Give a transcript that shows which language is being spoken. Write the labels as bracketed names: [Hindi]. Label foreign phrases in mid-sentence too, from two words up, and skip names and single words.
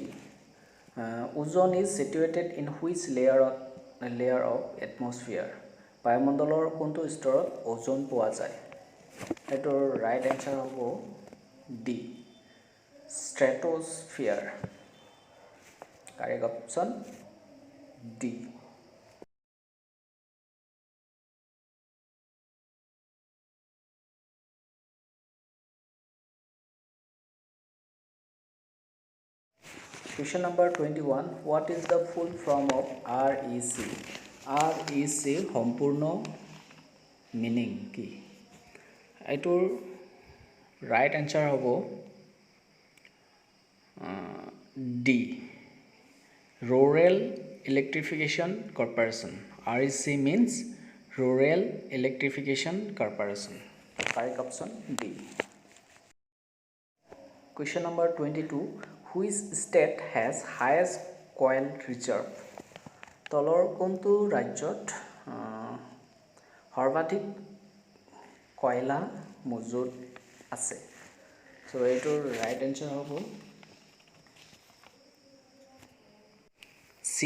[English] Ozone is situated in which layer of atmosphere? [Assamese] বায়ুমণ্ডলৰ কোনটো স্তৰত ওজন পোৱা যায়? এটোৰ [English] right answer [Assamese] হ'ব D. [English] Stratosphere. Correct option D. Question number 21. What is the full form of REC? [Assamese] REC সম্পূৰ্ণ মিনিং কি এইটোৰ [English] right answer [Assamese] হ'ব ডি Rural Electrification Corporation. [English] REC means Rural Electrification Corporation. The correct option D. Question number 22. Which state has highest coal reserve? [Assamese] তলৰ কোনটো ৰাজ্যত সৰ্বাধিক কয়লা মজুত আছে? So এইটোৰ [English] right answer [Assamese] হ'ব C.